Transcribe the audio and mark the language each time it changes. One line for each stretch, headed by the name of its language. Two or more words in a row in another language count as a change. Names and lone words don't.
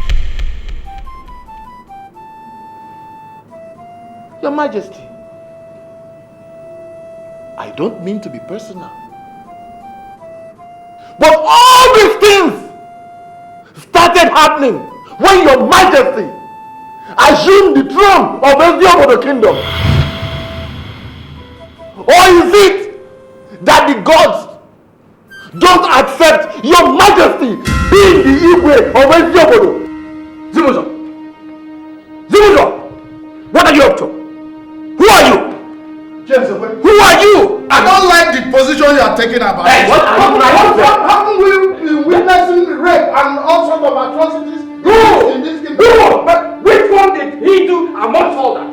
English: Your Majesty, I don't mean to be personal, but all these things started happening when Your Majesty assumed the throne of Eziobodo Kingdom. Or is it that the gods don't accept Your Majesty being the Igwe of Eziobodo? Zimuzo! Zimuzo! What are you up to? Who are you? James, who are you? I don't like the position you are taking about. Hey, what are you? Haven't we been witnessing rape and all sorts of atrocities in this kingdom? Who? But which one did he do amongst all that?